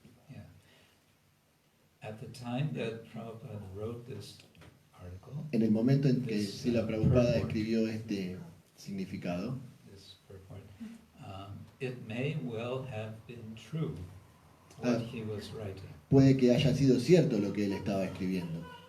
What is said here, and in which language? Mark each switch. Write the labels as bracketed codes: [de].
[en] Yeah. At the time that Prabhupada wrote this article, [es] En el momento en que Srila Prabhupada escribió este significado, [en] this purport, it may well have been true what he was writing. [es] Puede que haya sido cierto lo que él estaba escribiendo,